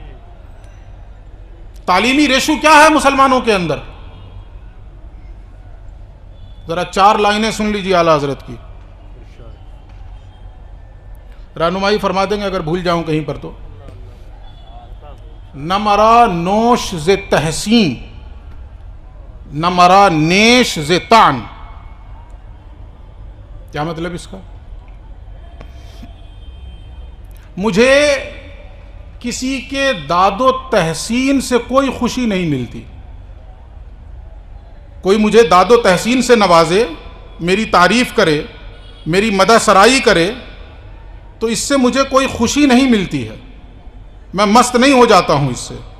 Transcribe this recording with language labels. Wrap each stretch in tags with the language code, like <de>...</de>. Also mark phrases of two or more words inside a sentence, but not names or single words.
<ur>تعلیمی ریشو کیا ہے مسلمانوں کے اندر؟ ذرا 4 لائنیں سن لیجیے اعلیٰ حضرت کی، رہنمائی فرما دیں گے اگر بھول جاؤں کہیں پر تو۔</ur> <fa>نہ مرا نوش ز تحسین، نہ مرا نیش ز طعن۔</fa> <ur>کیا مطلب اس کا؟ مجھے کسی کے داد و تحسین سے کوئی خوشی نہیں ملتی۔ کوئی مجھے داد و تحسین سے نوازے، میری تعریف کرے، میری مدح سرائی کرے تو اس سے مجھے کوئی خوشی نہیں ملتی ہے، میں مست نہیں ہو جاتا ہوں اس سے۔</ur>